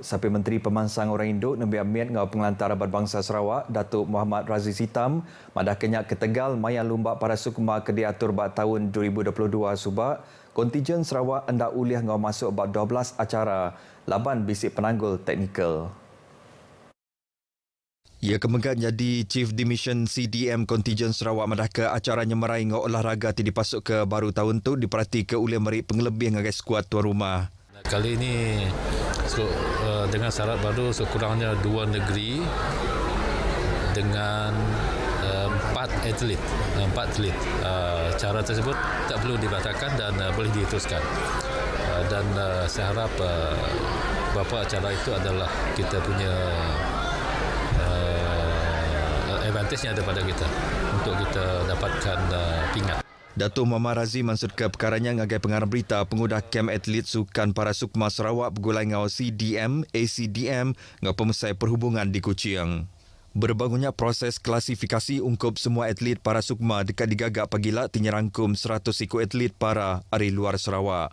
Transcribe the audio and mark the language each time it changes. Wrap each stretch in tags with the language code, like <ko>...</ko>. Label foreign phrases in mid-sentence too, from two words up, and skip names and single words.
<iba>Sapi Menteri Pemansang Orang Induk Nembi Amir ngau Pengelantar Berbangsa Sarawak Datuk Muhammad Raziz Hitam madah kenyak ke Tegal maya lumba para sukma ke diatur bak tahun 2022 subak kontijen Sarawak hendak uliah ngau masuk bak 12 acara laban bisik penanggul teknikal. Ia kemegat jadi</iba> <en>Chief Dimission</en> <iba>CDM Kontijen Sarawak madah ke acaranya meraih ngau olahraga ti dipasuk ke baru tahun tu diperhati ke uliah merik pengelebih ngagai skuad tuan rumah.</iba> <ms>Kali ini dengan syarat baru sekurangnya 2 negeri dengan 4 atlet. Cara tersebut tak perlu dibatalkan dan boleh diteruskan. Dan saya harap beberapa acara itu adalah kita punya advantage-nya daripada kita untuk kita dapatkan pingat.</ms> <iba>Datuk Muhammad Razi maksud ke perkaranya ngagai pengarah berita pengudah kem atlet sukan para sukma Sarawak bergulai ngau CDM, ACDM ngau pemesai perhubungan di Kuching. Berbangunnya proses klasifikasi ungkup semua atlet para sukma dekat digagak pagila tinyerangkum 100 ekor atlet para dari luar Sarawak.</iba>